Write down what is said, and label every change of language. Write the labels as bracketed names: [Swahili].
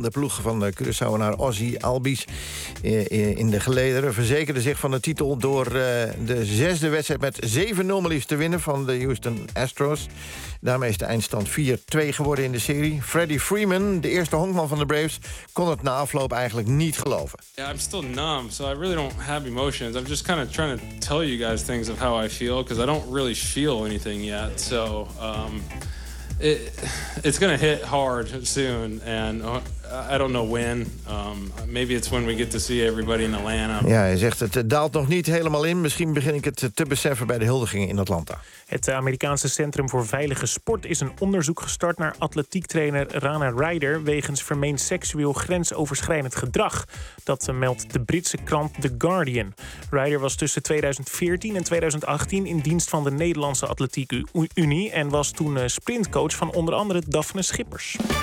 [Dutch] De ploeg van de Curaçaoenaar Ozzie Albies in de gelederen verzekerde zich van de titel door de zesde wedstrijd met 7-0 maar liefst te winnen van de Houston Astros. Daarmee is de eindstand 4-2 geworden in de serie. Freddie Freeman, de eerste honkman van de Braves, kon het na afloop eigenlijk niet geloven. [English] Yeah, I'm still numb, so I really don't have emotions. I'm just kind of trying to tell you guys things of how I feel, because I don't really feel anything yet. So It's gonna hit hard soon, and I don't know when. Maybe it's when we get to see everybody in Atlanta. [Dutch] Ja, hij zegt het daalt nog niet helemaal in. Misschien begin ik het te beseffen bij de huldigingen in Atlanta. Het Amerikaanse Centrum voor Veilige Sport is een onderzoek gestart naar atletiektrainer Rana Ryder wegens vermeend seksueel grensoverschrijdend gedrag. Dat meldt de Britse krant The Guardian. Ryder was tussen 2014 en 2018 in dienst van de Nederlandse Atletiek Unie en was toen sprintcoach van onder andere Daphne Schippers.